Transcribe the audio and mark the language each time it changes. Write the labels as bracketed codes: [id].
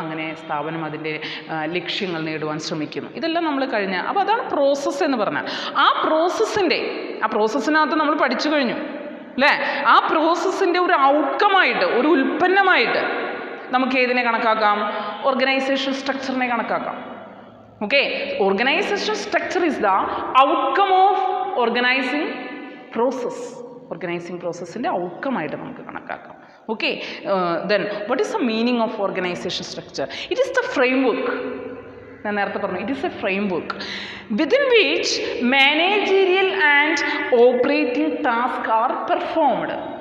[ml] അങ്ങനെ സ്ഥാപനം അതിൻ്റെ ലക്ഷ്യങ്ങൾ നേടുവാൻ ശ്രമിക്കുന്നു. ഇതെല്ലാം നമ്മൾ കഴിഞ്ഞ, അപ്പോൾ അതാണ് പ്രോസസ്സ് എന്ന് പറഞ്ഞാൽ. ആ പ്രോസസ്സിനകത്ത് നമ്മൾ പഠിച്ചു കഴിഞ്ഞു, അല്ലേ? ആ പ്രോസസ്സിൻ്റെ ഒരു ഔട്ട്കമായിട്ട്, ഒരു ഉൽപ്പന്നമായിട്ട് നമുക്ക് ഏതിനെ കണക്കാക്കാം? ഓർഗനൈസേഷൻ സ്ട്രക്ചറിനെ കണക്കാക്കാം. [en] Okay, organization structure is the outcome of organizing process. [ml] Organizing process ൻ്റെ outcome ആയിട്ട് നമുക്ക് കണക്കാക്കാം. [en] Okay, then what is the meaning of organization structure? It is the framework. [ml] ഞാൻ നേരത്തെ പറഞ്ഞു, [en] it is a framework within which managerial and operating tasks are performed.